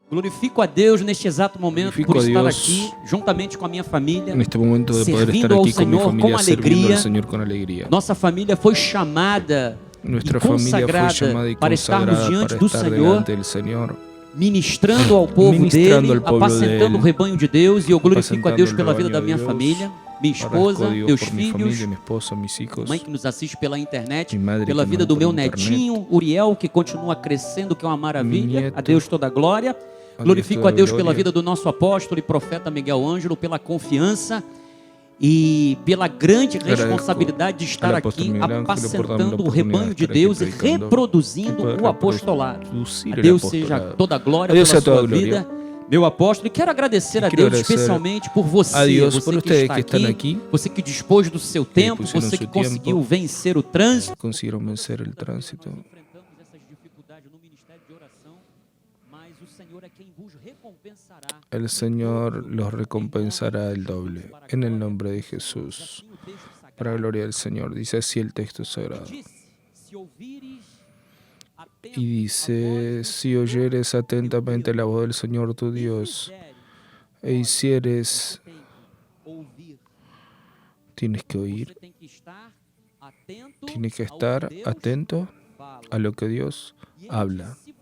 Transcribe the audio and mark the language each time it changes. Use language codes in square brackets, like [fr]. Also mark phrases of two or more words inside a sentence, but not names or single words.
[pt] Glorifico a Deus neste exato momento Glorifico por a estar [es] Dios [pt] aqui, juntamente com a minha família, [es] en este momento de poder estar [pt] servindo ao [es] aquí con mi [pt] Senhor com [es] familia, sirviendo [pt] alegria. [es] al Señor con alegría. [pt] Nossa família foi chamada e [es] Nuestra familia fue [pt] consagrada [es] llamada y [pt] para estarmos [es] consagrada [pt] diante [es] para [pt] do [es] estar [pt] Senhor, [es] delante del Señor, [pt] ministrando ao povo [es] ministrando [pt] dele, [es] al pueblo de [pt] apacentando o [es] Él, [pt] rebanho de Deus. E eu glorifico a [es] apacentando [pt] Deus [es] el [pt] pela vida [es] rebaño [pt] da [es] de [pt] minha [es] Dios. [pt] família, minha [es] Agradezco [pt] esposa, [es] a Dios [pt] meus [es] por mi [pt] filhos, [es] familia, mi esposa, mis hijos, [pt] mãe que nos assiste pela internet, [es] mi madre [pt] pela [es] que [pt] vida [es] nos [pt] do [es] ve [pt] meu [es] por internet, [pt] netinho, Uriel, que continua crescendo, que é uma [es] mi [pt] maravilha. [es] nieto. [pt] A Deus toda a glória. [es] A Dios [pt] Glorifico [es] toda [pt] a Deus pela [es] gloria. [pt] vida do nosso apóstolo e profeta Miguel Ângelo, pela confiança e pela grande responsabilidade de estar [es] al apóstol [pt] aqui [es] Miguel Ángel por darme la [pt] apacentando o [es] oportunidad [pt] rebanho [es] de [pt] de [es] estar aquí [pt] Deus e [es] predicando [pt] reproduzindo [es] y poder [pt] o apostolado. [es] reproducir [pt] A [es] el [pt] Deus seja [es] apostolado. [pt] toda a glória A Deus pela seja toda sua a glória. vida, meu apóstolo. E quero agradecer a Quero Deus agradecer especialmente por você, a Deus você por que [es] ustedes [pt] está que estão aqui, aqui, você que dispôs do seu tempo, [es] pusieron [pt] você [es] su [pt] que conseguiu [es] tiempo, [pt] vencer o trânsito. [es] consiguieron vencer el tránsito. [pt] Enfrentamos essas dificuldades no ministério de oração, mas o Senhor é quem vos recompensará. [es] El Señor los recompensará el doble. En el nombre de Jesús. Para la gloria del Señor. Dice así el texto sagrado. Y dice, si oyeres atentamente la voz del Señor tu Dios e hicieres, tienes que oír, tienes que estar atento a lo que Dios habla.